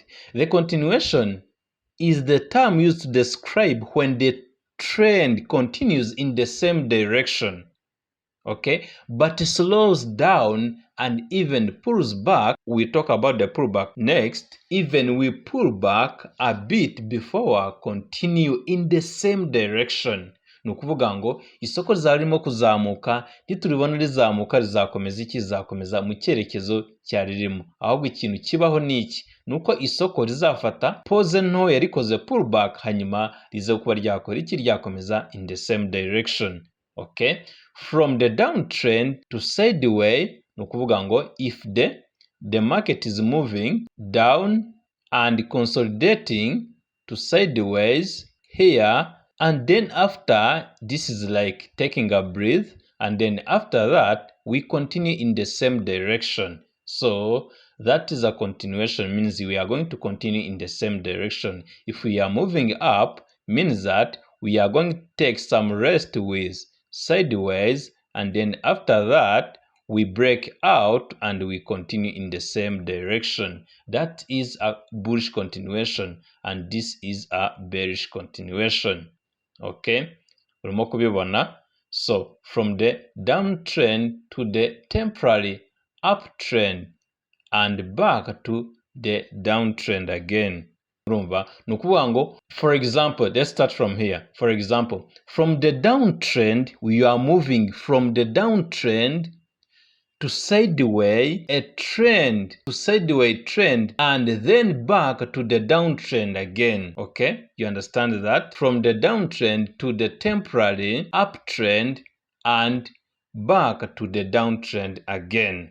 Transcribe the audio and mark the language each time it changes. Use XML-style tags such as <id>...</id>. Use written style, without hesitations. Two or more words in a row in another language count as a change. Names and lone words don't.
<en>The continuation is the term used to describe when the trend continues in the same direction, okay, but slows down and even pulls back. We talk about the pullback next. Even we pull back a bit before continue in the same direction.</en> <rw>Ni ukuvuga ngo isoko rizarimo kuzamuka, nituribona rizamuka rizakomeza iki? Rizakomeza mu cyerekezo cyaririmo. Ahubwo ikintu kibaho ni iki? Nuko isoko rizafata pose ntoya rikoze pullback, hanyuma rize kuba ryakora iki?</rw> <en>Ryakomeza in the same direction. Okay, from the downtrend to sideways,</en> <rw>ni ukuvuga ngo</rw> <en>if the market is moving down and consolidating to sideways here, and then after this is like taking a breath, and then after that we continue in the same direction. So that is a continuation, means we are going to continue in the same direction. If we are moving up, means that we are going to take some rest with sideways, and then after that we break out and we continue in the same direction. That is a bullish continuation, and this is a bearish continuation.</en> <rw>Okay, urimo kubibona?</rw> <en>So from the downtrend to the temporary uptrend and back to the downtrend again.</en> <rw>Urumva? Ni ukuvuga ngo,</rw> <en>for example, let's start from here. For example, from the downtrend, we are moving from the downtrend to sideways, a trend to sideways trend, and then back to the downtrend again. Okay, you understand that? From the downtrend to the temporary uptrend and back to the downtrend again.</en>